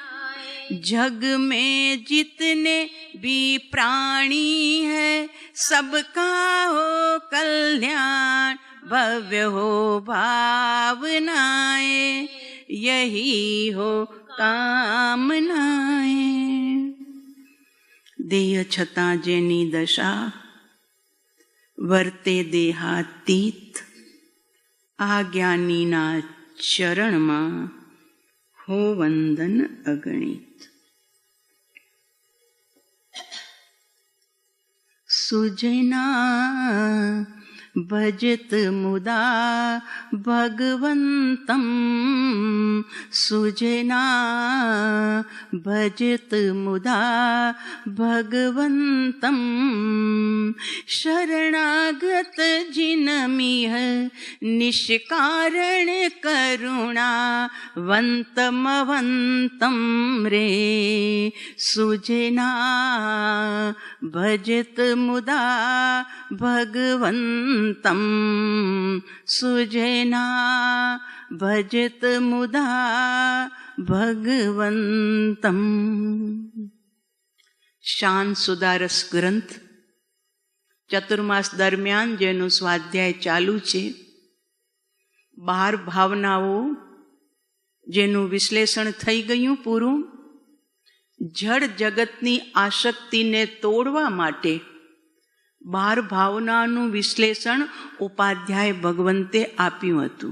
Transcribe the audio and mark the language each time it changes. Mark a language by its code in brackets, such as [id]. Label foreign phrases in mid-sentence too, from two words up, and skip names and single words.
[hi] जग में जितने भी प्राणी है सबका हो कल्याण भव्य हो भावनाएं, यही हो कामनाएं। [gu] देह छતાં જેની દશા વર્તે દેહાતીત, આ જ્ઞાનીના ચરણમાં હો વંદન અગણિત। [sa] સુજના भजत मुदा भगवन्तं, सुजना भजत मुदा भगवन्तं। शरणागत जिनमिह निष्कारण करुणा वन्तमवन्तं रे। सुजना भजत मुदा भगवन्तं, सुजना भजत मुदा भगवन्तं। [gu] શાન સુદારસ ગ્રંથ ચતુર્માસ દરમિયાન જેનું સ્વાધ્યાય ચાલુ છે, 12 ભાવનાઓ જેનું વિશ્લેષણ થઈ ગયું પૂરું। જળ જગતની આસક્તિને તોડવા માટે 12 ભાવનાનું વિશ્લેષણ ઉપાધ્યાય ભગવંતે આપ્યું હતું।